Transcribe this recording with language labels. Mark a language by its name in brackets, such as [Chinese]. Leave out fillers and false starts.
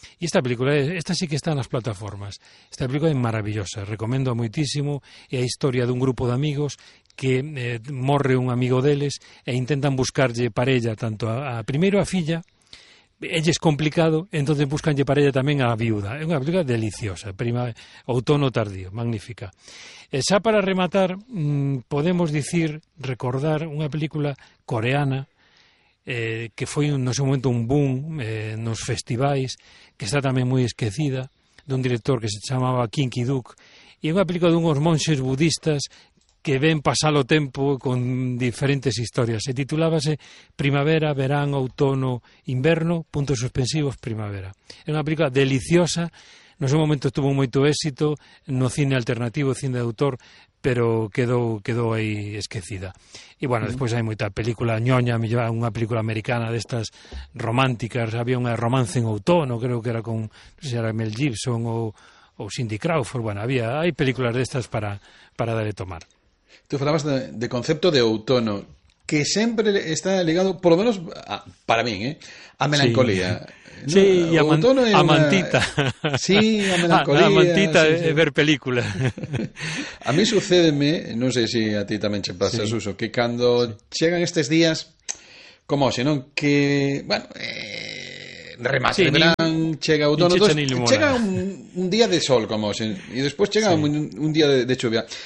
[Spanish] Y esta película, esta sí que está en las plataformas. Esta película es maravillosa, recomiendo muchísimo. Es la historia de un grupo de amigos que [Galician] morre un amigo deles e [Spanish] intentan buscarle parella tanto a primero a filla. Ella es complicado, entonces buscanlle para ella también a la viuda. Es una película deliciosa, prima, outono tardío, magnífica. [Galician] Xa para rematar, podemos decir, recordar una película coreana que foi no seu momento un boom nos festivais, que está tamén moi esquecida, dun director que se chamaba Kim Ki-duk, e é unha película dunhos monxes budistas que ven pasar o tempo con diferentes historias. Se titulábase Primavera, Verán, Outono, Inverno, puntos suspensivos, Primavera. É unha película deliciosa, no seu momento tuvo moito éxito no cine alternativo, cine de autor, pero quedou aí esquecida. E, bueno, despois hai moita película ñoña, unha película americana destas románticas, había unha Romance en Outono, creo que era con, non sei, era Mel Gibson ou Cindy Crawford, bueno, había, hai películas destas para dar e tomar. Tú falabas de concepto de outono, que sempre está ligado, [Spanish] por lo menos [Galician] para min, a melancolía. Sí, no, a outono a mantita. Sí, a melancolía. A mantita é ver película. A mí sucédeme, non sei se a ti tamén che pasa, Suso, que cando chegan estes días, como se non, que, bueno, remate de verán, chega outono, chega un día de sol, como se, e despois chega un día de chuvia.